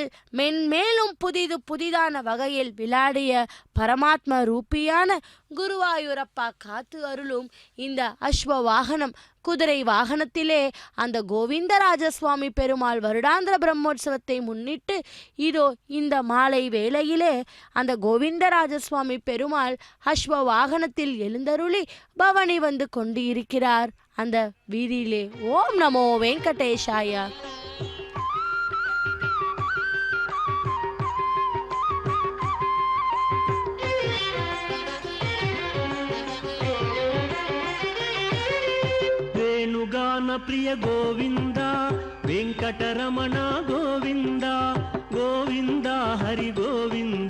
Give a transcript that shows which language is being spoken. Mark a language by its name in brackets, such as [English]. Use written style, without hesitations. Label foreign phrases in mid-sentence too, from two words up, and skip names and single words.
[Tamil] மென்மேலும் புதிதான வகையில் விளையாடிய பரமாத்ம ரூபியான குருவாயூரப்பா காத்து அருளும் இந்த அஸ்வ வாகனம் குதிரை வாகனத்திலே அந்த கோவிந்தராஜசுவாமி பெருமாள் வருடாந்திர பிரம்மோற்சவத்தை முன்னிட்டு இதோ இந்த மாலை வேளையிலே அந்த கோவிந்தராஜசுவாமி பெருமாள் அஸ்வ வாகனத்தில் எழுந்தருளி பவனி வந்து கொண்டு இருக்கிறார் அந்த வீதியிலே. [Sanskrit] ॐ नमो वेङ्कटेशाय. [Telugu] వేణుగాన ప్రియ గోవింద వెంకటరమణ గోవింద గోవింద హరి గోవింద